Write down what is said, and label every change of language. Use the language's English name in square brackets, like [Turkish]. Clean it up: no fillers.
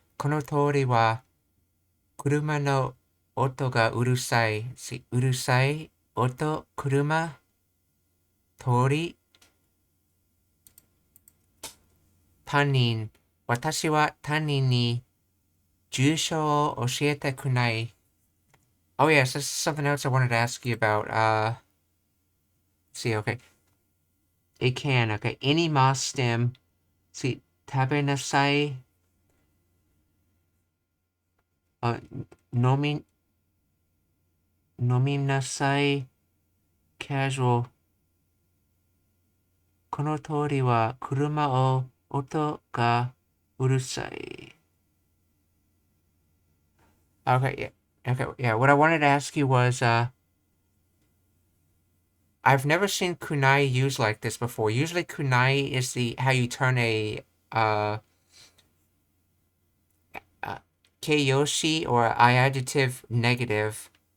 [Japanese] この通りは、車の音がうるさい。うるさい。音、車、通り。他人。私は他人に住所を教えたくない。 [English] Oh yes, this is something else I wanted to ask you about. See, okay. It can, okay. Any moss stem. [Japanese] See, 食べなさい。飲み、飲みなさい。casual。この通りは車を音がうるさい。 [English] Okay, yeah. Okay, yeah. What I wanted to ask you was, I've never seen kunai used like this before. Usually kunai is how you turn a keiyoshi or I adjective negative.